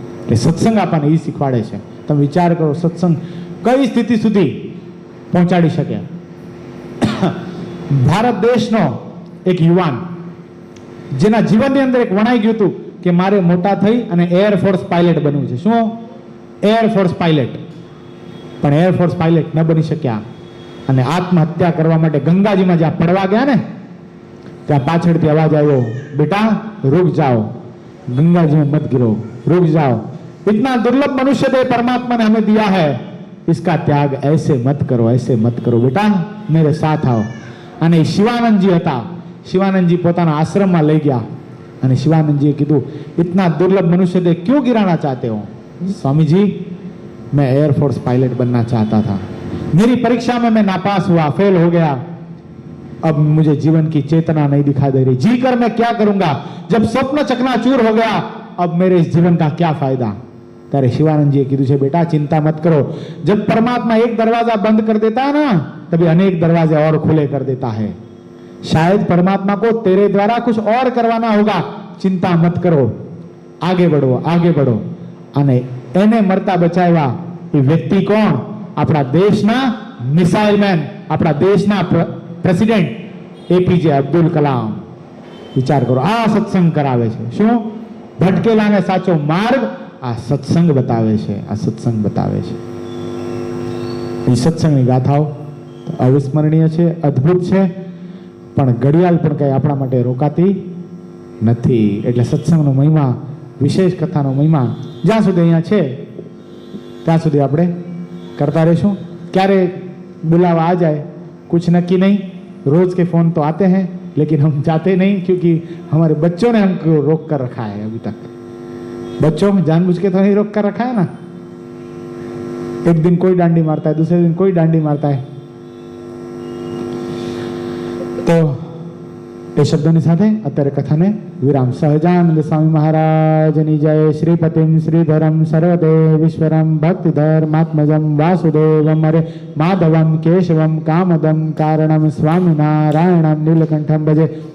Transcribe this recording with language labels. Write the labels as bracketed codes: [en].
[gu] એટલે સત્સંગ આપણને એ શીખવાડે છે. તમે વિચાર કરો, સત્સંગ કઈ સ્થિતિ સુધી પહોંચાડી શકે. ભારત દેશનો એક યુવાન જેના જીવનની અંદર એક વણાઈ ગયું હતું કે મારે મોટા થઈ અને એરફોર્સ પાયલટ બનવું છે. શું? Air force pilot. પણ એરફોર્સ પાયલટ ન બની શક્યા અને આત્મહત્યા કરવા માટે ગંગાજીમાં જ્યાં પડવા ગયા ને ત્યાં પાછળથી અવાજ આવ્યો, [hi] બેટા रुक जाओ, गंगा जी में मत गिरो, रुक जाओ, इतना दुर्लभ मनुष्य देह परमात्मा ने हमें दिया है, इसका त्याग ऐसे मत करो, ऐसे मत करो, बेटा मेरे साथ आओ. [gu] અને શિવાનંદજી હતા. શિવાનંદજી પોતાના આશ્રમમાં લઈ ગયા અને શિવાનંદજીએ કીધું, [hi] इतना दुर्लभ मनुष्य देह क्यों गिराना चाहते हो? स्वामी जी मैं एयरफोर्स पायलट बनना चाहता था, मेरी परीक्षा में मैं नापास हुआ, फेल हो गया, अब मुझे जीवन की चेतना नहीं दिखाई दे रही, जी कर मैं क्या करूंगा, जब स्वप्न चकनाचूर हो गया अब मेरे इस जीवन का क्या फायदा. ત્યારે शिवानंद [gu] કીધું છે, [hi] बेटा चिंता मत करो, जब परमात्मा एक दरवाजा बंद कर देता है ना तभी अनेक दरवाजे और खुले कर देता है, शायद परमात्मा को तेरे द्वारा कुछ और करवाना होगा, चिंता मत करो, आगे बढ़ो, आगे बढ़ो. [gu] અને એને મરતા બચાવ્યા એ વ્યક્તિ કોણ? આપણા દેશના મિસાઇલ મેન, આપણા દેશના પ્રેસિડેન્ટ એપીજે અબ્દુલ કલામ. વિચાર કરો, આ સત્સંગ કરાવે છે. શું? ભટકેલાને સાચો માર્ગ આ સત્સંગ બતાવે છે, આ સત્સંગ બતાવે છે. એ સત્સંગની ગાથાઓ અવિસ્મરણીય છે, અદ્ભુત છે, પણ ઘડિયાળ પણ કઈ આપણા માટે રોકાતી નથી. એટલે સત્સંગનો મહિમા, વિશેષ કથાનો મહિમા જ્યાં સુધી અહીંયા છે ત્યાં સુધી આપણે કરતા રહીશું. ક્યારે [hi] बुलावा आ जाए कुछ नक्की नहीं, रोज के फोन तो आते हैं लेकिन हम जाते नहीं, क्योंकि हमारे बच्चों ने हमको रोक कर रखा है. अभी तक बच्चों में जानबूझ के तो नहीं रोक कर रखा है ना. एक दिन कोई डांडी मारता है, दूसरे दिन कोई डांडी मारता है. [gu] तो એ શબ્દોની સાથે અત્યારે કથાને વિરામ. સહજાનંદ સ્વામી મહારાજની જય. શ્રીપતિમ શ્રીધરમ સર્વદેવીશ્વરમ ભક્તિધર્માત્મજમ વાસુદેવમ હરે માધવમ કેશવમ કામદમ કારણમ સ્વામિનારાયણમ નીલકંઠમ ભજે.